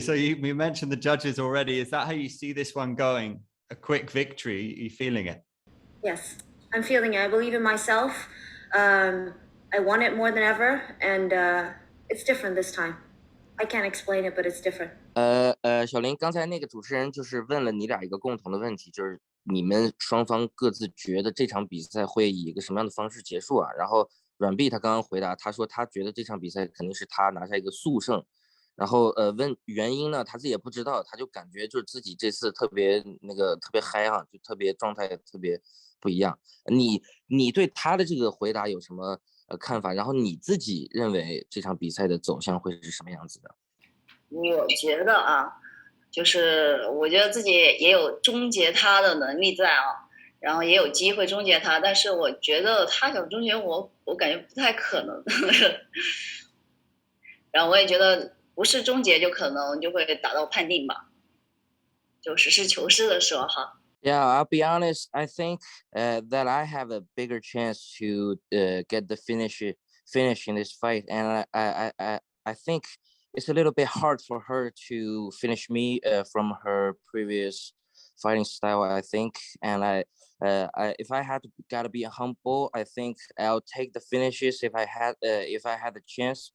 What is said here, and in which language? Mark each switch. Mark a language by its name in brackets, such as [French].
[English] So you mentioned the judges already. Is that how you see this one going? A quick victory? Are you feeling it? Yes, I'm feeling it. I believe in myself. I want it more than ever, and it's different this time. I can't explain it, but it's different. [Chinese] 小林，刚才那个主持人就是问了你俩一个共同的问题，就是你们双方各自觉得这场比赛会以一个什么样的方式结束啊？然后阮碧他刚刚回答，他说他觉得这场比赛肯定是他拿下一个速胜，然后问原因呢，他自己也不知道，他就感觉就是自己这次特别嗨哈，就特别状态特别不一样。你对他的这个回答有什么看法？然后你自己认为这场比赛的走向会是什么样子的？我觉得啊，就是我觉得自己也有终结他的能力在啊，然后也有机会终结他，但是我觉得他想终结我感觉不太可能。然后我也觉得不是终结就可能就会打到判定吧，就实事求是的说哈。 [English] Yeah, I'll be honest. I think that I have a bigger chance to get the finish in this fight, and I think it's a little bit hard for her to finish me from her previous fighting style, I think. And if I had to gotta be humble, I think I'll take the finishes if I had the chance.